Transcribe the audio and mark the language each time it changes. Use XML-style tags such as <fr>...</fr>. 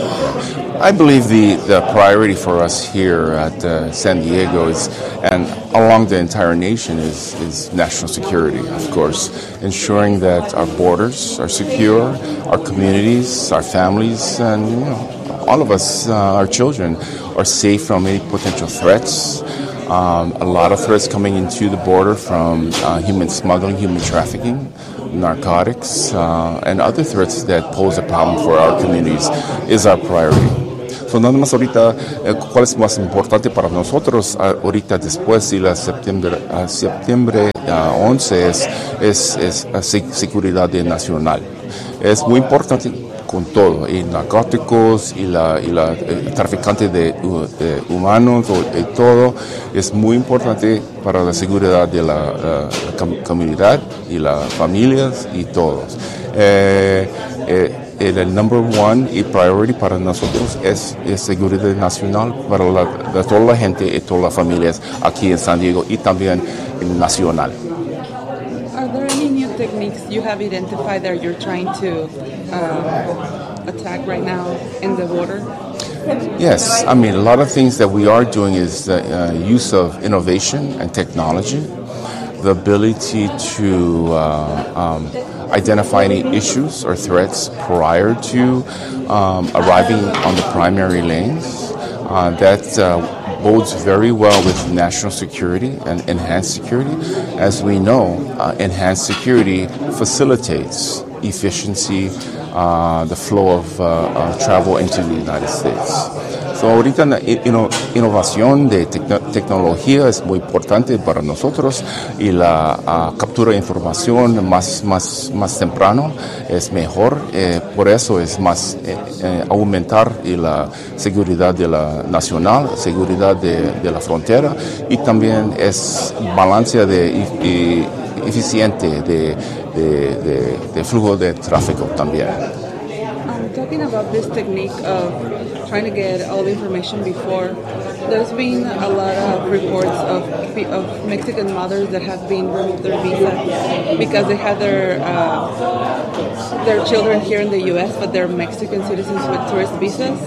<en>I believe the priority for us here at San Diego is, and along the entire nation, is national security, of course, ensuring that our borders are secure, our communities, our families, and, you know, all of us, our children, are safe from any potential threats. A lot of threats coming into the border from human smuggling, human trafficking, narcotics, and other threats that pose a problem for our communities is our priority.</en> <es>So, nada más ahorita, ¿cuál es más importante para nosotros ahorita después y la septiembre 11 es seguridad nacional? Es muy importante con todo, y narcóticos, y traficantes de humanos, y todo, es muy importante para la seguridad de la comunidad, y las familias, y todos. El</es> <en>number one</en> <es>y priority para nosotros es seguridad nacional para la toda la gente y todas las familias aquí en San Diego, y también nacional.</es> <en>Techniques you have identified that you're trying to attack right now in the border? Yes, I mean, a lot of things that we are doing is the use of innovation and technology, the ability to identify any issues or threats prior to arriving on the primary lanes. That bodes very well with national security and enhanced security. As we know, enhanced security facilitates efficiency, the flow of travel into the United States.</en> <es>So ahorita la innovación de tecnología es muy importante para nosotros, y la captura de información más temprano es mejor. Por eso es más aumentar la seguridad de la nacional, seguridad de la frontera, y también es balance de eficiente de flujo de tráfico también.</es> <en>Talking about this technique of trying to get all the information before, there's been a lot of reports of Mexican mothers that have been removed their visa because they had their children here in the U.S., but they're Mexican citizens with tourist visas.</en>